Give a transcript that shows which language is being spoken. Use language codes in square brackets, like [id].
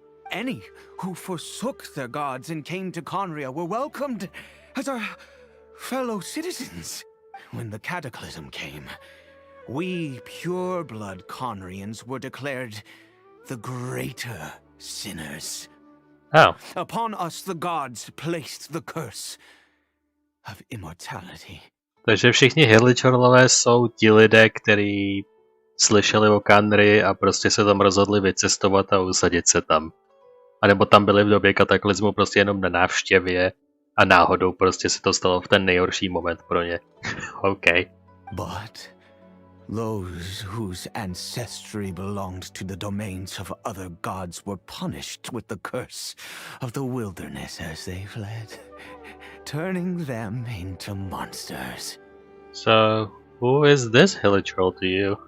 [en] Any who forsook their gods and came to Conria were welcomed as our fellow citizens. When the cataclysm came, we pure-blood Conrians were declared the greater sinners. Oh. Upon us the gods placed the curse of immortality. [cs] Takže všichni hilichurlové jsou ti lidé, kteří slyšeli o Kanry a prostě se tam rozhodli vycestovat a usadit se tam. A nebo tam byli v době kataklizmu prostě jenom na návštěvě a náhodou prostě se to stalo v ten nejhorší moment pro ně. OK. [en] But those whose ancestry belonged to the domains of other gods were punished with the curse of the wilderness as they fled, turning them into monsters. So, who is this hilichurl to you?